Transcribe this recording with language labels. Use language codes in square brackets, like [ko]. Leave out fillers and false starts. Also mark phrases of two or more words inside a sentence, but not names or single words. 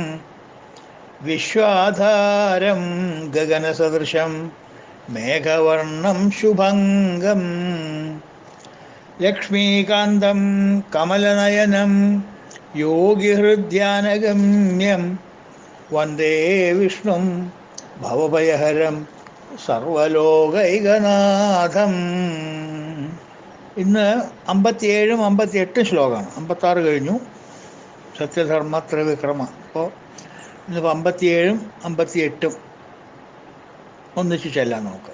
[sa] विश्वाधारं गगनसदृशं मेघवर्णं शुभङ्गं लक्ष्मीकान्तं कमलनयनं योगिहृद्यानगम्यं वन्दे विष्णुं भवभयहरं സർവലോകൈകനാഥം. [ml] ഇന്ന് 57 58 ശ്ലോകമാണ്. 56 കഴിഞ്ഞു, സത്യധർമ്മ ത്രിവിക്രമ. അപ്പോൾ ഇന്നിപ്പോൾ 57 58 ഒന്നിച്ച് ചെല്ലാൻ നോക്കാം.